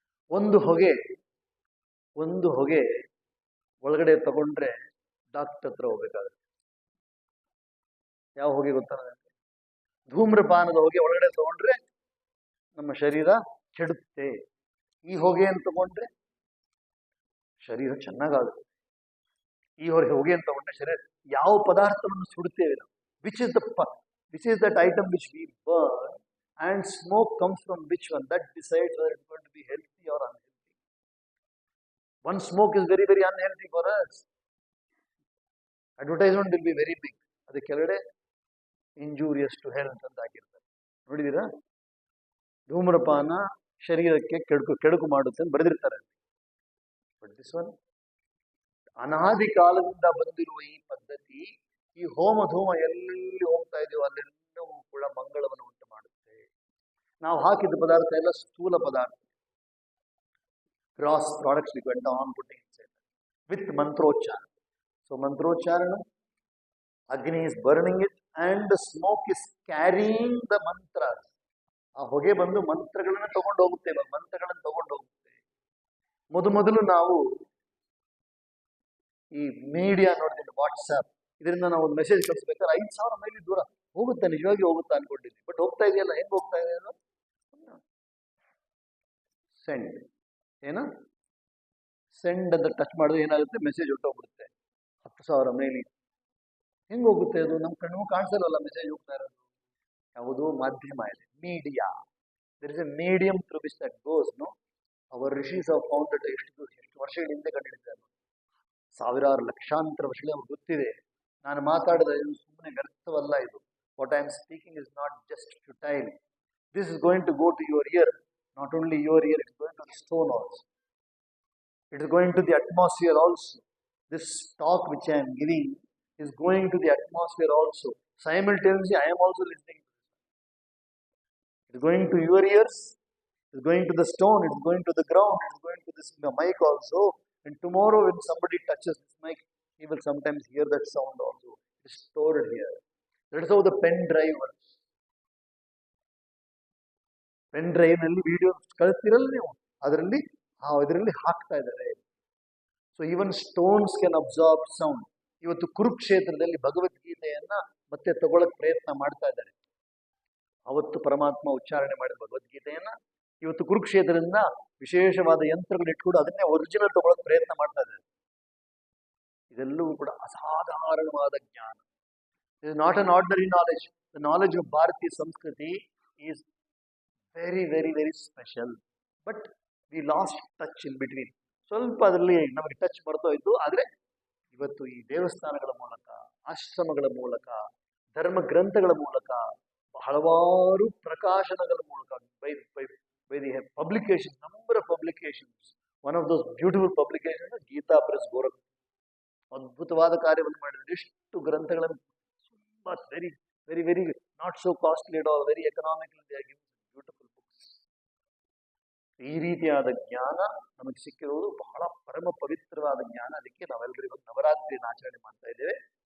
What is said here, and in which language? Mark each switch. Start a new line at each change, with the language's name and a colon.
Kannada: ಒಂದು ಹೊಗೆ ಒಳಗಡೆ ತಗೊಂಡ್ರೆ ಡಾಕ್ಟರ್ ಹತ್ರ ಹೋಗ್ಬೇಕಾಗುತ್ತೆ. ಯಾವ ಹೊಗೆ ಗೊತ್ತಾ? ಧೂಮ್ರಪಾನದ ಹೊಗೆ ಒಳಗಡೆ ತಗೊಂಡ್ರೆ ನಮ್ಮ ಶರೀರ ಕೆಡುತ್ತೆ. ಈ ಹೊಗೆಯನ್ನು ತಗೊಂಡ್ರೆ ಶರೀರ ಚೆನ್ನಾಗಾಗುತ್ತೆ. ಈ ಹೊಗೆಯನ್ನು ತಗೊಂಡ್ರೆ ಶರೀರ, ಯಾವ ಪದಾರ್ಥವನ್ನು ಸುಡುತ್ತೇವೆ ನಾವು,
English: Which is that item which we burn, and smoke comes from which one, that decides whether it's going to be healthy or unhealthy. One smoke is very, very unhealthy for us. Advertisement will be very big.
Kannada: ಅದು ಕೆಳಗಡೆ
English: injurious to health
Kannada: ಅಂತ ಹಾಕಿರ್ತಾರೆ, ನೋಡಿದೀರಾ? ಧೂಮ್ರಪಾನ ಶರೀರಕ್ಕೆ ಕೆಡುಕು ಮಾಡುತ್ತೆ ಅಂತ ಬರೆದಿರ್ತಾರೆ.
English: but this one,
Kannada: ಅನಾದಿ ಕಾಲದಿಂದ ಬಂದಿರುವ ಈ ಪದ್ಧತಿ, ಈ ಹೋಮ ಧೂಮ ಎಲ್ಲಿ ಹೋಗ್ತಾ ಇದೆಯೋ ಅಲ್ಲೆಲ್ಲವೂ ಕೂಡ ಮಂಗಳವನ್ನು ಉಂಟು ಮಾಡುತ್ತೆ. ನಾವು ಹಾಕಿದ ಪದಾರ್ಥ ಎಲ್ಲ ಸ್ಥೂಲ ಪದಾರ್ಥ,
English: gross products we went on putting inside with mantrochara. So mantrocharana, Agni is burning it and the smoke is carrying the mantras.
Kannada: ಆ ಹೊಗೆ ಬಂದು ಮಂತ್ರಗಳನ್ನ ತಗೊಂಡು ಹೋಗುತ್ತೆ, ಮಂತ್ರಗಳನ್ನು ತಗೊಂಡು ಹೋಗುತ್ತೆ. ಮೊದಲು ನಾವು ಈ ಮೀಡಿಯಾ ನೋಡಿದ್ರೆ, ವಾಟ್ಸ್ಆಪ್, ಇದರಿಂದ ನಾವು ಒಂದು ಮೆಸೇಜ್ ಕಳಿಸ್ಬೇಕಾದ್ರೆ 5,000 ಮೈಲಿ ದೂರ ಹೋಗುತ್ತಾ, ನಿಜವಾಗಿ ಹೋಗುತ್ತಾ ಅನ್ಕೊಂಡಿದ್ವಿ. ಬಟ್ ಹೋಗ್ತಾ ಇದೆಯಲ್ಲ, ಹೆಂಗ್ ಹೋಗ್ತಾ ಇದೆ ಅದು? ಸೆಂಡ್ ಸೆಂಡ್ ಅಂತ ಟಚ್ ಮಾಡಿದ್ರೆ ಏನಾಗುತ್ತೆ, ಮೆಸೇಜ್ ಹೊಟ್ಟೋಗ್ಬಿಡುತ್ತೆ 10,000 ಮೈಲಿ. ಹೆಂಗ್ ಹೋಗುತ್ತೆ ಅದು? ನಮ್ಮ ಕಣ್ಣು ಕಾಣಿಸಲ್ಲ ಮೆಸೇಜ್ ಹೋಗ್ತಾ ಇರೋದು. ಯಾವುದೋ ಮಾಧ್ಯಮ ಇದೆ, media.
English: There is a medium through which that goes. No, our rishis have found that.
Kannada: ಎಷ್ಟು ವರ್ಷಗಳ ಹಿಂದೆ ಕಂಡುಹಿಡಿದ್ದಾರೆ, ಸಾವಿರಾರು ಲಕ್ಷಾಂತರ ವರ್ಷಗಳೇ ಅವ್ರಿಗೆ ಗೊತ್ತಿದೆ. ನಾನು ಮಾತಾಡಿದ ಇದು ಸುಮ್ಮನೆ ವ್ಯರ್ಥವಲ್ಲ. ಇದು
English: What I am speaking is not just futile. This is going to go to your ear. Not only your ear, it's going to the stone also. It is going to the atmosphere also. This talk which I am giving is going to the atmosphere also. Simultaneously, I am also listening to this. It is going to your ears, it is going to the stone, it is going to the ground, it is going to this mic also. And tomorrow when somebody touches this mic, he will sometimes hear that sound also. It is stored here. That is how the pen drive works.
Kannada: Pen drive ನಲ್ಲಿ video ಕಳಿಸ್ತಿರಲ್ಲ ನೀವು, ಇದರಲ್ಲಿ ಹಾಕ್ತಾ ಇದ್ದಾರೆ.
English: So even stones can absorb sound.
Kannada: ಇವತ್ತು ಕುರುಕ್ಷೇತ್ರದಲ್ಲಿ ಭಗವದ್ಗೀತೆಯನ್ನ ಮತ್ತೆ ತಗೊಳಕ್ ಪ್ರಯತ್ನ ಮಾಡ್ತಾ ಇದ್ದಾರೆ. ಅವತ್ತು ಪರಮಾತ್ಮ ಉಚ್ಚಾರಣೆ ಮಾಡಿದ ಭಗವದ್ಗೀತೆಯನ್ನ ಇವತ್ತು ಕುರುಕ್ಷೇತ್ರದಿಂದ ವಿಶೇಷವಾದ ಯಂತ್ರಗಳು ಇಟ್ಕೊಂಡು ಅದನ್ನೇ ಒರಿಜಿನಲ್ ತಗೊಳಕ್ ಪ್ರಯತ್ನ ಮಾಡ್ತಾ ಇದ್ದಾರೆ. ಇದೆಲ್ಲವೂ ಕೂಡ ಅಸಾಧಾರಣವಾದ ಜ್ಞಾನ.
English: It is not an ordinary knowledge. The knowledge of Bharatiya Sanskriti is very very very special. But we lost touch in between.
Kannada: ಸ್ವಲ್ಪ ಅದರಲ್ಲಿ ನಮಗೆ ಟಚ್ ಬರ್ತೋಯ್ತು. ಆದರೆ ಇವತ್ತು ಈ ದೇವಸ್ಥಾನಗಳ ಮೂಲಕ, ಆಶ್ರಮಗಳ ಮೂಲಕ, ಧರ್ಮ ಗ್ರಂಥಗಳ ಮೂಲಕ, ಹಲವಾರು ಪ್ರಕಾಶನಗಳ ಮೂಲಕ,
English: by the publication, number of publications. One of those beautiful publications is Gita Press Gorakh.
Kannada: ಅದ್ಭುತವಾದ ಕಾರ್ಯವನ್ನು ಮಾಡಿದ್ರು. ಎಷ್ಟು ಗ್ರಂಥಗಳನ್ನು, ತುಂಬಾ
English: Very very very not so costly at all, very economical, they are giving beautiful books.
Kannada: ಈ ರೀತಿಯಾದ ಜ್ಞಾನ ನಮಗೆ ಸಿಕ್ಕಿರುವುದು ಬಹಳ ಪರಮ ಪವಿತ್ರವಾದ ಜ್ಞಾನ. ಅದಕ್ಕೆ ನಾವೆಲ್ಲರಿಗೂ ನವರಾತ್ರಿಯನ್ನು ಆಚರಣೆ ಮಾಡ್ತಾ ಇದ್ದೇವೆ.